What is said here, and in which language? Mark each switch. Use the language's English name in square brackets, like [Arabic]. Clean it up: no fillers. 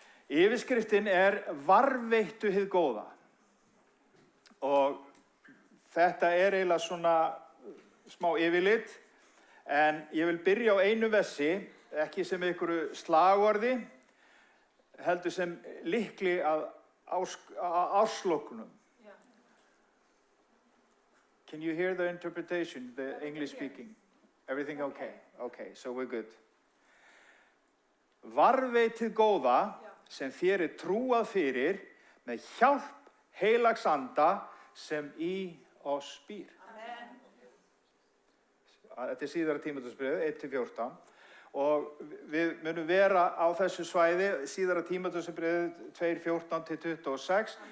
[Icelandic] Yfirskriftin er varðveittu hið góða. Og þetta er eiginlega svona smá yfirlit, en ég vil byrja á einu versi, ekki sem einhverju slagorði, heldur sem lykli að árslokunum. [English] Can you hear the interpretation, the English speaking? Everything okay? Okay, so we're good. [Icelandic] Varðveitið góða sem þér er trúað fyrir með hjálp heilags anda sem í oss býr. Þetta er síðara Tímóteusbréfið, 1-14. Og við munum vera á þessu svæði, síðara Tímóteusbréfið 2:14-26.